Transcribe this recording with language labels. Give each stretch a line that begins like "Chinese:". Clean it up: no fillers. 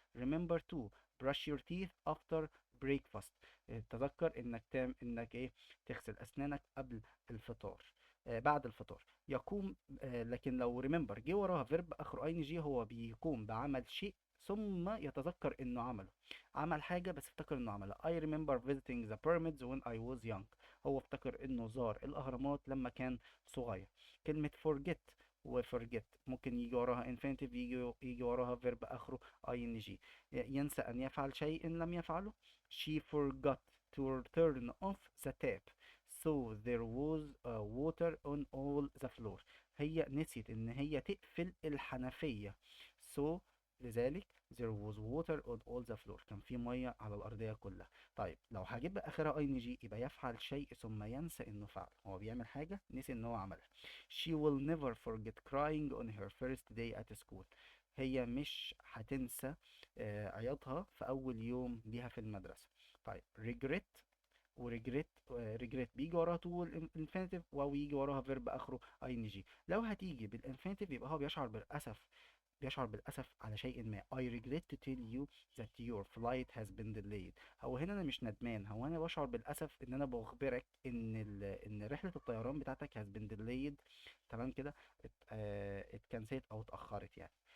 English: remember to brush your teeth after breakfast،
Arabic: تذكر انك انك ايه، تغسل اسنانك قبل الفطار، بعد الفطار. يقوم لكن لو remember جه وراها فيرب اخره اي ان جي، هو بيقوم بعمل شيء ثم يتذكر انه عمله، عمل حاجة بس افتكر انه عملها.
English: I remember visiting the pyramids when I was young،
Arabic: هو افتكر انه زار الاهرامات لما كان صغير. كلمة forget و forget ممكن يجي وراها infinitive، يجي وراها verb اخره ing. ينسى ان يفعل شيء إن لم يفعله.
English: She forgot to turn off the tap so there was water on all the floor،
Arabic: هي نسيت ان هي تقفل الحنفية.
English: so
Arabic: لذلك
English: there was water on all the floor،
Arabic: كان في ميه على الارضيه كلها. طيب لو هجيب اخرها اي ان جي يبقى يفعل شيء ثم ينسى انه فعل، هو بيعمل حاجه نسي ان هو عملها.
English: she will never forget crying on her first day at school،
Arabic: هي مش هتنسى عياطها في اول يوم ليها في المدرسه. طيب regret وريجريت، ريجريت بيجي وراها تو الانفينيتيف، واو يجي وراها فيرب اخره اي ان جي. لو هتيجي بالانفينيتيف يبقى هو بيشعر بالاسف، بيشعر بالأسف على شيء ما.
English: I regret to tell you that your flight has been delayed،
Arabic: هو هنا أنا مش ندمان، هو أنا بشعر بالأسف إن أنا بخبرك إن إن رحلة الطيران بتاعتك
English: has been delayed،
Arabic: تمام كده، اتكنسلت أو اتأخرت يعني.